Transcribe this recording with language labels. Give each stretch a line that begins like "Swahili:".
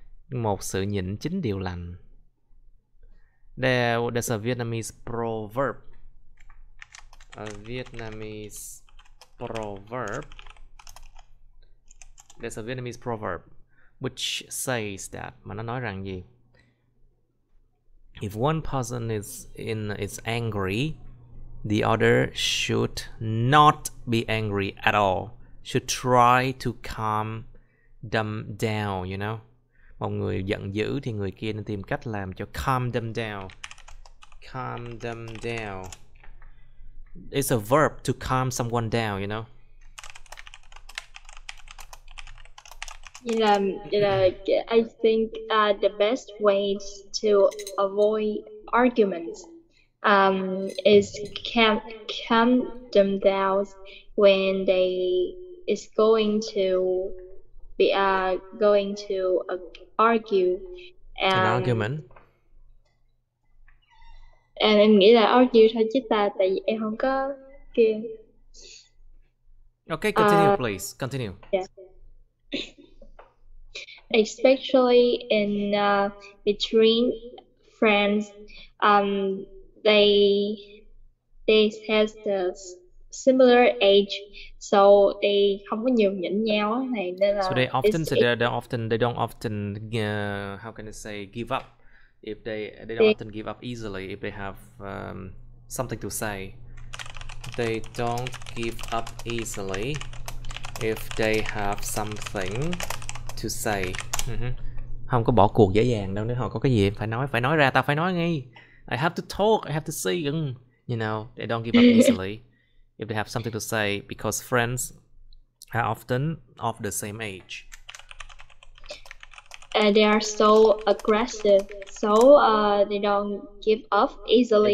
Vietnamese: Một sự nhịn chín điều lành.
English: There's a Vietnamese proverb. A Vietnamese proverb. There's a Vietnamese proverb which says that,
Vietnamese: mà nó nói rằng gì?
English: If one person is angry, the other should not be angry at all. Should try to calm them down, you know.
Vietnamese: Một người giận dữ thì người kia nên tìm cách làm cho calm them down.
English: Calm them down. It's a verb to calm someone down, you know.
Vietnamese: Vậy là
English: I think the best ways to avoid arguments is calm them down when they is going to be going to argue An argument.
Vietnamese: Em nghĩ là argue thôi chứ tại vì em không có kia.
English: Okay, continue please. Continue. Yeah. Especially in between friends, they has the similar age, so they
Vietnamese: không có nhường nhịn nhau này nên là.
English: So they don't often how can I say, give up. If they don't often give up easily if they have something to say. They don't give up easily if they have something to say.
Vietnamese: Không có bỏ cuộc dễ dàng đâu, nếu họ có cái gì phải nói ra, tao phải nói ngay.
English: I have to talk, I have to say. You know, they don't give up easily if they have something to say, because friends are often of the same age. They are so aggressive, so they don't give up easily.